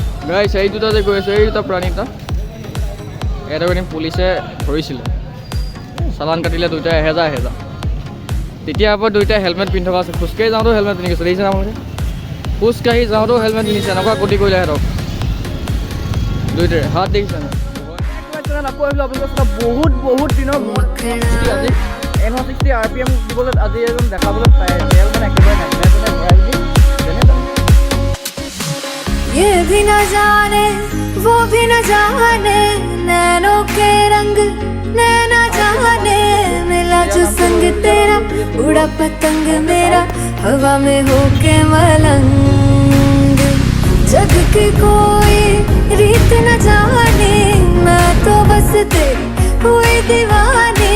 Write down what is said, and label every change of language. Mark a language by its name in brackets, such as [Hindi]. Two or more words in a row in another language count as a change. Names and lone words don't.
[Assamese] গাইছ এই দুটা যে গৈ আছে এই দুটা প্ৰাণী এটা এদিন পুলিচে ধৰিছিলে চালান কাটিলে দুইটা 1000 তেতিয়াৰ পৰা দুইটা হেলমেট পিন্ধি থকা আছে খোজকাঢ়ি যাওঁতেও হেলমেট পিন্ধি গৈছে দেখিছে আপোনালোকে খোজকাঢ়ি যাওঁতেও হেলমেট পিন্ধিছে এনেকুৱা গতি কৰিলে সিহঁতক দুইটাৰে হাত দেখিছে আকৌ আহিলোঁ আপোনালোকৰ বহুত বহুত দিনৰ আজি N160 RPM দিবলৈ আজি এজন দেখাবলৈ পায় তেল মানে একেবাৰে নাই ভৰাই বুলি [Hindi] ये भी न जाने वो भी न जाने नैनों के रंग नैना जाने मिला जो संग तेरा उड़ा पतंग मेरा हवा में होके मलंग जग की कोई रीत न जाने मैं तो बस तेरी हुई दीवानी